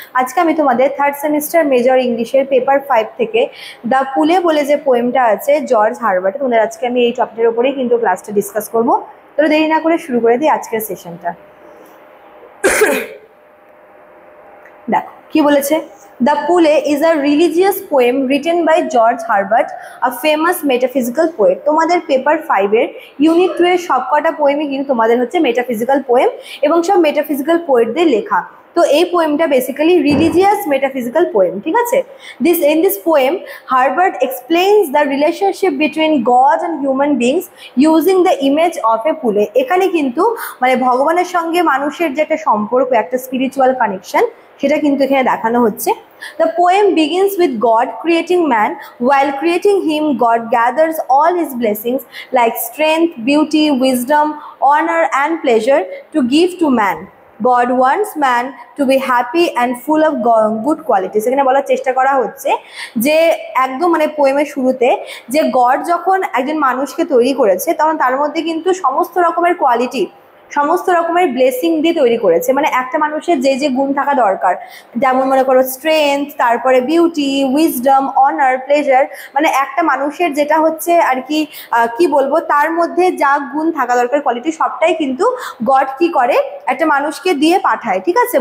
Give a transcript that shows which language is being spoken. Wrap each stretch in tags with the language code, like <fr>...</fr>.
<bn>আজকে আমি তোমাদের থার্ড সেমিস্টার মেজর ইংলিশের পেপার 5 থেকে দ্য পুলে বলে যে পোয়েমটা আছে জর্জ হারবার্ট, তোমাদের আজকে আমি এই টপিকের উপরেই কিন্তু ক্লাসটা ডিসকাস করবো। তো দেরি না করে শুরু করে দিই আজকের সেশনটা। দেখো কি বলেছে।</bn> <en>The Pule is a religious poem written by George Herbert, a famous metaphysical poet.</en> <bn>তোমাদের পেপার 5 এর ইউনিট 2 এর সবকটা পোয়েমই কিন্তু তোমাদের হচ্ছে মেটাফিজিক্যাল পোয়েম এবং সব মেটাফিজিক্যাল পোয়েটদের লেখা। তো এই পোয়েমটা বেসিক্যালি রিলিজিয়াস মেটাফিজিক্যাল পোয়েম, ঠিক আছে।</bn> <en>In this poem Herbert explains the relationship between God and human beings using the image of a Pule.</en> <bn>এখানে কিন্তু মানে ভগবানের সঙ্গে মানুষের যে একটা সম্পর্ক, একটা স্পিরিচুয়াল কানেকশন, সেটা কিন্তু এখানে দেখানো হচ্ছে।</bn> <en>The poem begins with God creating man. While creating him, God gathers all his blessings like strength, beauty, wisdom, honor and pleasure to give to man. God wants man to be happy and full of good qualities.</en> <bn>এখানে বলার চেষ্টা করা হচ্ছে যে একদম মানে পোয়েমের শুরুতে যে গড যখন একজন মানুষকে তৈরি করেছে তখন তার মধ্যে কিন্তু সমস্ত রকমের কোয়ালিটি, সমস্ত রকমের ব্লেসিং দিয়ে তৈরি করেছে। মানে একটা মানুষের যে যে গুণ থাকা দরকার, যেমন মনে করো স্ট্রেংথ, তারপরে বিউটি, উইজডম, অনার, প্লেজার, মানে একটা মানুষের যেটা হচ্ছে আর কি কি বলবো, তার মধ্যে যা গুণ থাকা দরকার, কোয়ালিটি, সবটাই কিন্তু গড কি করে একটা মানুষকে দিয়ে পাঠায়, ঠিক আছে।</bn>